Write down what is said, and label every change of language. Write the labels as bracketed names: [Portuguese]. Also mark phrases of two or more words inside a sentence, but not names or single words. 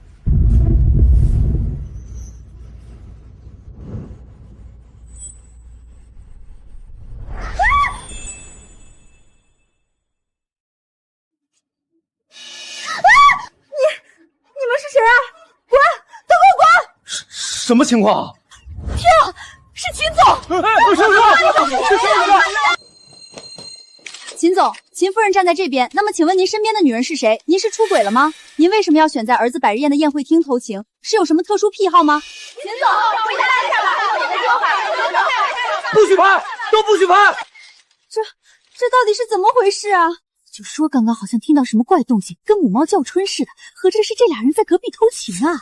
[Chinese] 你們是誰啊？滾！都給我滾！什麼情況？天啊，是秦總！秦總，秦夫人站在這邊，那麼請問您身邊的女人是誰？您是出軌了嗎？您為什麼要選在兒子百日宴的宴會廳偷情？是有什麼特殊癖好嗎？秦總，回答一下吧！不許拍，都不許拍！這到底是怎麼回事啊？就說刚刚好像听到什麼怪動靜，跟母貓叫春似的，合着是這倆人在隔壁偷情啊！